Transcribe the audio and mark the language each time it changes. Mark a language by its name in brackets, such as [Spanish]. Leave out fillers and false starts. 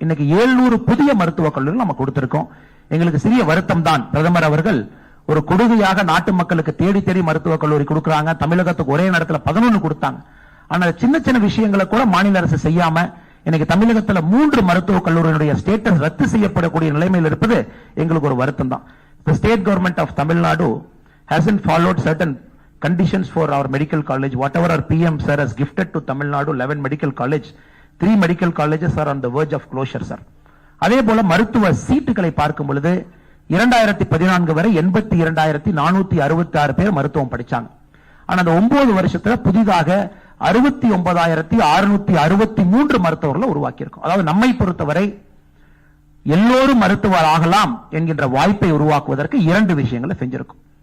[Tamil] இன்னைக்கு 700 புதிய மருத்துவக் கல்லூரிகள் நம்ம கொடுத்திருக்கோம். எங்களுக்கு சிறிய வருத்தம் தான், பிரதமர் அவர்கள் ஒரு கொடுமையாக நாட்டு மக்களுக்கு தேடி தேடி மருத்துவக் கல்லூரி கொடுக்கறாங்க. தமிழகத்துக்கு ஒரே நேரத்தில் 11 கொடுத்தாங்க. ஆனா சின்ன சின்ன விஷயங்களை கூட மாநில அரசு செய்யாம இன்னைக்கு தமிழகத்தில் 3 மருத்துவக் கல்லூரியினுடைய ஸ்டேட்டஸ் ரத்து செய்யப்படக்கூடிய நிலைமையில் இருப்பது எங்களுக்கு ஒரு வருத்தம் தான். [English] The state government of Tamil Nadu hasn't followed certain conditions for our medical college. Whatever our PM sir has gifted to Tamil Nadu 11 medical college, 3 medical colleges are on the verge of closure, sir. [Tamil] அதே போல மருத்துவ சீட்டுகளை பார்க்கும் பொழுது 2014 வரை 82,466 பேர் மருத்துவம் படிச்சாங்க. ஆனா அந்த 9 வருஷத்துல புதிதாக 69,663 மருத்துவர்களை உருவாக்கி இருக்கும். அதாவது நம்மை பொறுத்தவரை எல்லோரும் மருத்துவர் ஆகலாம் என்கின்ற வாய்ப்பை உருவாக்குவதற்கு 2 விஷயங்களை செஞ்சிருக்கும்.